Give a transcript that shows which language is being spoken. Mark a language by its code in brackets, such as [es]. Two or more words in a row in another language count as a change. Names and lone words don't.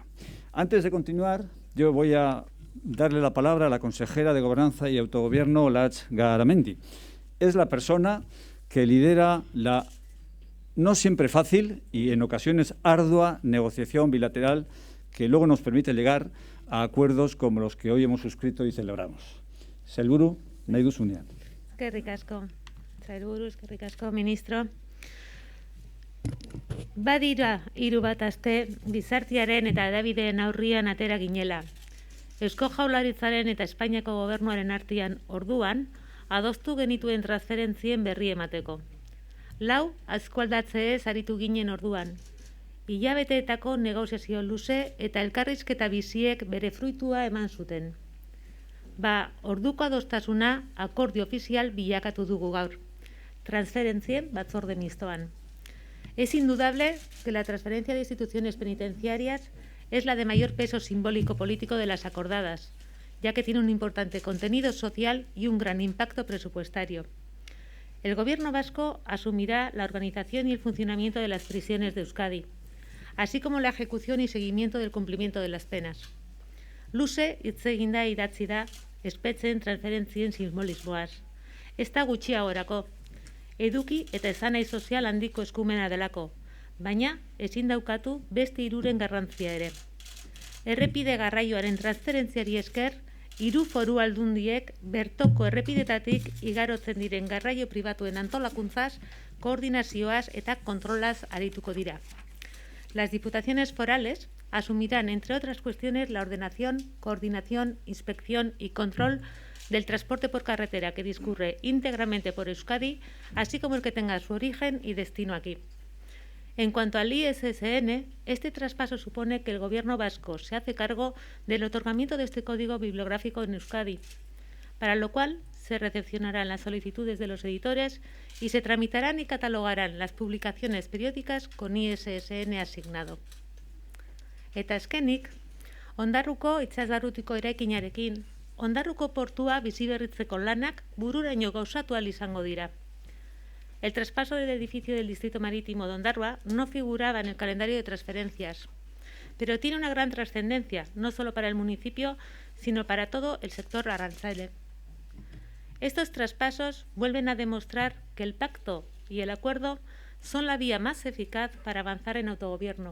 [es] Antes de continuar, yo voy a darle la palabra a la consejera de Gobernanza y Autogobierno, Olatz Garamendi. Es la persona que lidera la no siempre fácil y en ocasiones ardua negociación bilateral que luego nos permite llegar a acuerdos como los que hoy hemos suscrito y celebramos. [eu] Sailburu, nahi duzunean. Eskerrik asko, Sailburu, eskerrik asko, ministro. Badira 3 bat aste gizartearen eta hedabideen aurrian atera ginela. Eusko Jaurlaritzaren eta Espainiako gobernuaren artean orduan adostu genituen transferentzien berri emateko. 4 eskualdatzeez aritu ginen orduan. Hilabeteetako negoziazio luze eta elkarrizketa biziek bere fruitua eman zuten. Orduko adostasuna akordio ofizial bilakatu dugu gaur. Transferentzien batzorde mistoan. [es] Es indudable que la transferencia de instituciones penitenciarias es la de mayor peso simbólico político de las acordadas, ya que tiene un importante contenido social y un gran impacto presupuestario. El Gobierno vasco asumirá la organización y el funcionamiento de las prisiones de Euskadi, así como la ejecución y seguimiento del cumplimiento de las penas. [eu] Luze hitz egin da idatzi da espetxeen transferentzien simbolismoaz. Ez da gutxiagorako, eduki eta esanahi sozial handiko eskumena delako, baina ezin daukatu beste 3 garrantzia ere. Errepide garraioaren transferentziari esker, 3 foru aldundiek bertoko errepidetatik igarotzen diren garraio pribatuen antolakuntzaz, koordinazioaz eta kontrolaz arituko dira. [es] Las diputaciones forales asumirán, entre otras cuestiones, la ordenación, coordinación, inspección y control del transporte por carretera que discurre íntegramente por Euskadi, así como el que tenga su origen y destino aquí. En cuanto al ISSN, este traspaso supone que el Gobierno vasco se hace cargo del otorgamiento de este código bibliográfico en Euskadi, para lo cual se recepcionarán las solicitudes de los editores y se tramitarán y catalogarán las publicaciones periódicas con ISSN asignado. [eu] Eta azkenik, Ondarruko itsasbarrutiko eraikinarekin, Ondarruko portua biziberritzeko lanak bururaino gauzatu ahal izango dira. [es] El traspaso del edificio del Distrito Marítimo de Ondarroa no figuraba en el calendario de transferencias, pero tiene una gran trascendencia, no solo para el municipio, sino para todo el sector arrantzale. Estos traspasos vuelven a demostrar que el pacto y el acuerdo son la vía más eficaz para avanzar en autogobierno.